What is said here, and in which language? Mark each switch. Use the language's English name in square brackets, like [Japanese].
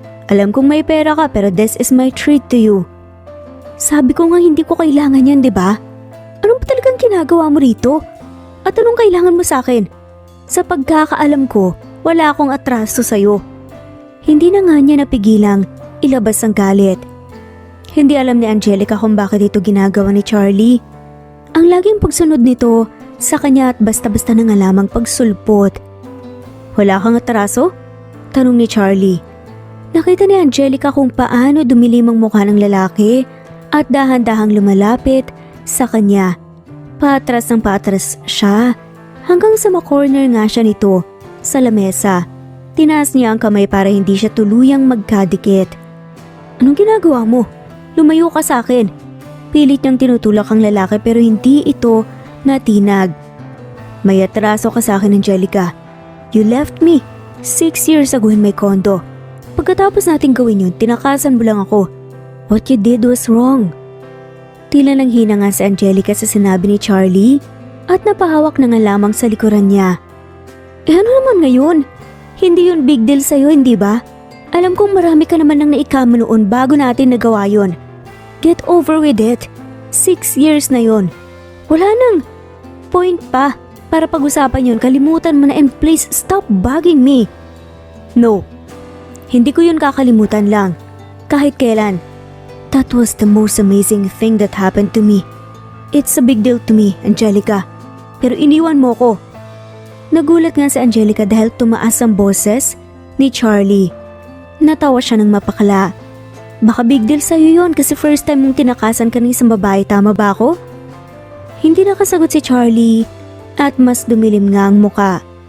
[Filipino] Alam kong may pera ka pero [English] this is my treat to you. [Filipino] Sabi ko nga hindi ko kailangan yan, di ba? Anong talagang ginagawa mo rito? At anong kailangan mo sa akin? Sa pagkakaalam ko, wala akong atraso sa'yo. Hindi na nga niya napigilang ilabas ang galit. Hindi alam ni Angelica kung bakit ito ginagawa ni Charlie. Ang laging pagsunod nito sa kanya at basta-basta na nga lamang pagsulpot. Wala kang atraso? Tanong ni Charlie. Nakita ni Angelica kung paano dumilim ang mukha ng lalaki at dahan-dahang lumalapit sa kanya. Paatras ng paatras siya hanggang sa makorner nga siya nito sa lamesa. Tinaas niya ang kamay para hindi siya tuluyang magkadikit. Anong ginagawa mo? Lumayo ka sa akin. Pilit niyang tinutulak ang lalaki pero hindi ito natinag. May atraso ka sa akin, [English] Angelica. You left me 6 years ago in my condo. [Filipino] Pagkatapos nating gawin yun, tinakasan mo lang ako. [English] What you did was wrong. [Filipino] Tila nang hina nga si Angelica sa sinabi ni Charlie at napahawak na nga lamang sa likuran niya. Ano naman ngayon? Hindi yun big deal sa'yo, hindi ba? Alam kong marami ka naman nang naikama noon bago natin nagawa yun. [English] Get over with it. 6 years na yun. [Filipino] Wala nang point pa para pag-usapan yun. Kalimutan mo na [English] and please stop bugging me. [Filipino] No. Hindi ko yun kakalimutan lang. Kahit kailan. [English] That was the most amazing thing that happened to me. It's a big deal to me, Angelica. [Filipino] Pero iniwan mo ko. Nagulat nga si Angelica dahil tumaas ang boses ni Charlie. Natawa siya ng mapakala. Baka big deal sa'yo yun kasi first time mong tinakasan ka ng isang babae, tama ba ako? Hindi nakasagot si Charlie at mas dumilim nga ang muka.